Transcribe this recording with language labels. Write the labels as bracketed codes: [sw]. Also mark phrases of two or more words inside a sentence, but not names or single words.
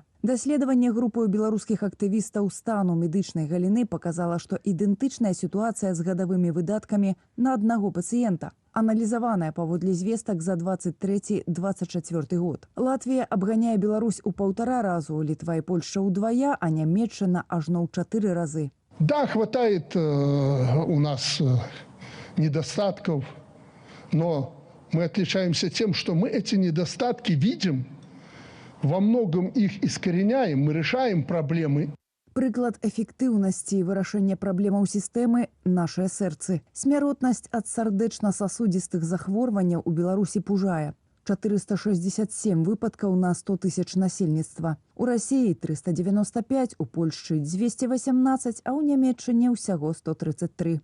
[be] Даследаванне групою беларускіх актывістаў стану медычнай галіны паказала, што ідэнтычная сітуацыя з гадавымі выдаткамі на аднаго пацыента. Аналізаваная паводле звестак за 23-24 год. Латвія абганяе Беларусь у 1,5 разу, Літва і Польшча ўдвая, а Нямецчына ажно ў 4 разы. [ru] Да, хватает у нас недостатков, но мы отличаемся тем, что мы эти недостатки видим, во многом их искореняем, мы решаем проблемы. [be] Прыклад эфектыўнасці вырашэння праблемаў сістэмы – нашыя сэрцы. Смяротнасць ад сардэчна-сасудзістых захворванняў у Беларусі пужае. 467 выпадкаў на 100 тысяч насельніцтва. У Расіі 395, у Польшчы 218, а ў Нямецчыне ўсяго 133.